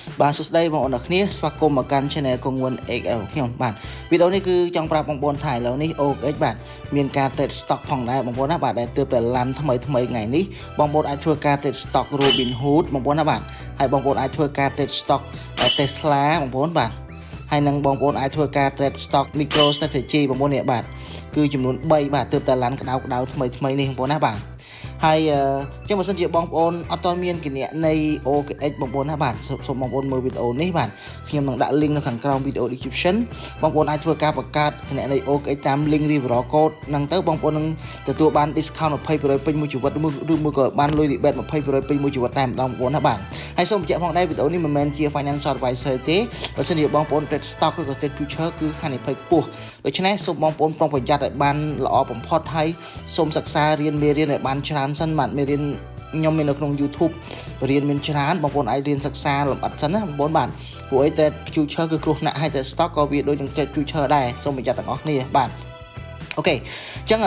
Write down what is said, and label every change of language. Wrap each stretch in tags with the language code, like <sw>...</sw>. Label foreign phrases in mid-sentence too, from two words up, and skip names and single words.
<km>បាទសួស្តីបងប្អូនអ្នកគ្នាស្វាគមន៍មកកាន់ Channel គង្វុន XL ខ្ញុំបាទវីដេអូនេះគឺចង់ប្រាប់បងប្អូនថាឥឡូវនេះ OX បាទមានការ</km> <en>trade stock</en> <km>ផងដែរបងប្អូនណាបាទដែលទើបតែឡាន់ថ្មីថ្ងៃនេះបងប្អូនអាចធ្វើការ</km> <en>trade stock</en> <km>Robinhood បងប្អូនណាបាទហើយបងប្អូនអាចធ្វើការ</km> <en>trade stock</en> <km>Tesla បងប្អូនបាទហើយនឹងបងប្អូនអាចធ្វើការ</km> <en>trade stock</en> <km>MicroStrategy បងប្អូននេះបាទគឺចំនួន3បាទទើបតែ ឡាន់ក្តៅថ្មីនេះបងប្អូនណាបាទហើយចឹងបើសិនជាបងប្អូនអត់ទាន់មានគណនី OKX បងប្អូនណាបាទសូមបងប្អូនមើលវីដេអូនេះបាទខ្ញុំនឹងដាក់ link នៅខាងក្រោមវីដេអូ description បងប្អូនអាចធ្វើការបង្កើតគណនី OKX តាម</km> <en>link referral code</en> <km>ហ្នឹងទៅបងប្អូននឹងទទួលបាន discount 20% ពេញមួយជីវិតឬ មួយក៏បានលុយ rebate 20% ពេញមួយជីវិតតែម្ដងបងប្អូនណាបាទហើយសូមបញ្ជាក់ផងដែរវីដេអូនេះមិនមែនជា</km> <en>financial advisor</en> <km>ទេបើសិនជាបងប្អូន</km> <en>trade stock</en> <km>ឬក៏</km> <en>trade future</en> <km>គឺហានិភ័យខ្ពស់ដូច្នេះសូមបងប្អូនប្រុងប្រយ័ត្នឲ្យ បានល្អបំផុតហើយសូមសិក្សារៀនមេរៀនឲ្យបានច្រើនសិនបាទមេរៀនខ្ញុំមាននៅក្នុង YouTube រៀនមានច្រើនបងប្អូនអាចរៀនសិក្សាលម្អិត សិនណាបងប្អូនបាទព្រោះអី</km> <en>trade future</en> <km>គឺគ្រោះថ្នាក់ហើយ</km> <en>trade stock</en> <km>ក៏វាដូចនឹង</km> <en>trade future</en> <km>ដែរសូមប្រយ័ត្នទាំងអស់គ្នាបាទអូខេអញ្ចឹង</km>